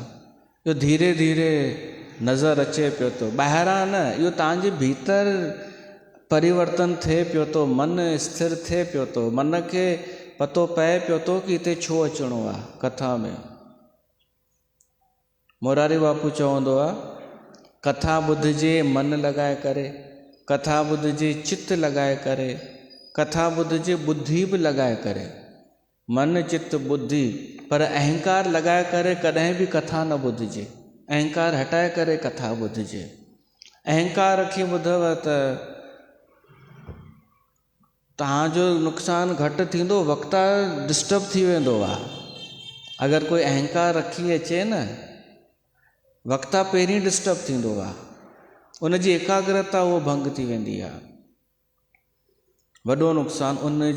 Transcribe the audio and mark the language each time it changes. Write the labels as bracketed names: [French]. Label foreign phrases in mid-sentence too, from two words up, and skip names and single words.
[Sindhi] इहो धीरे धीरे नज़र अचे पियो थो, ॿाहिरां न, इहो तव्हांजे भीतर परिवर्तन थिए पियो थो, मन स्थिर थिए पियो थो, मन खे पतो पए पियो थो कि हिते छो अचिणो आहे कथा में। मोरारी बापू चवंदो आहे, कथा ॿुधिजे मन लॻाए करे, कथा ॿुधिजे चित्त लॻाए करे, कथा ॿुधिजे बुद्धि बि लॻाए करे, मन चित्त बुद्धि, पर अहंकार लॻाए करे कॾहिं बि कथा न ॿुधिजे। अहंकार हटाए करे कथा ॿुधिजे। अहंकार रखी ॿुधव त तव्हांजो नुक़सानु घटि थींदो, वक्ता डिस्टर्ब थी वेंदो आहे। अगरि कोई अहंकार रखी अचे न, वक्ता पहिरीं डिस्टर्ब थींदो आहे, उनजी एकाग्रता उहो भंग थी वेंदी आहे, वॾो नुक़सानु उनजो।